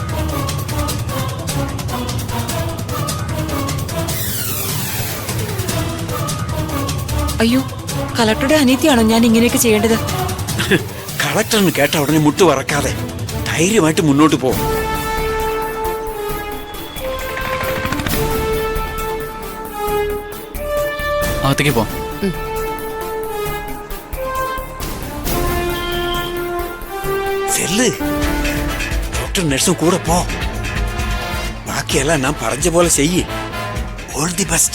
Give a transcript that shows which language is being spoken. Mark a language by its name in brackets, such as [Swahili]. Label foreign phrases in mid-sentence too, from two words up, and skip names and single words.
[Malayalam] അയ്യോ, കളക്ടറുടെ അനിയത്തിയാണോ ഞാൻ ഇങ്ങനെയൊക്കെ ചെയ്യേണ്ടത്? കളക്ടറിന് കേട്ട ഉടനെ മുട്ട് വറക്കാതെ ധൈര്യമായിട്ട് മുന്നോട്ട് പോ. അകത്തേക്ക് പോ. [Tamil] செல்லு, டாக்டர் நர்ஸும் கூட போ. [Malayalam] ബാക്കിയെല്ലാം നാം പറഞ്ഞ പോലെ ചെയ്യ്. [English] All the best.